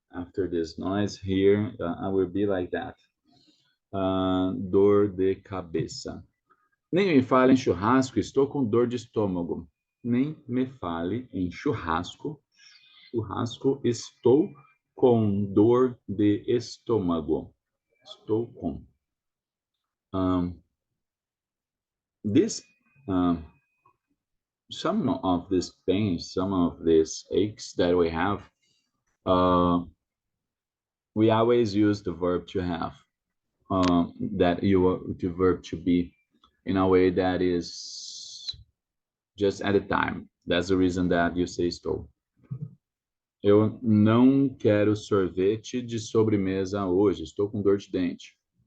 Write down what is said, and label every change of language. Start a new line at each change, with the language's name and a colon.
English: After this noise here, I will be like that.
Portuguese: Dor de cabeça. Nem me fale em churrasco, estou com dor de estômago. Nem me fale em churrasco. Churrasco, estou com dor de estômago. Estou com.
English: This some of these pains, some of these aches that we have, we always use the verb to have, the verb to be in a way that is just at a time. That's the reason that you say estou.
Portuguese: Eu não quero sorvete de sobremesa hoje, estou com dor de dente.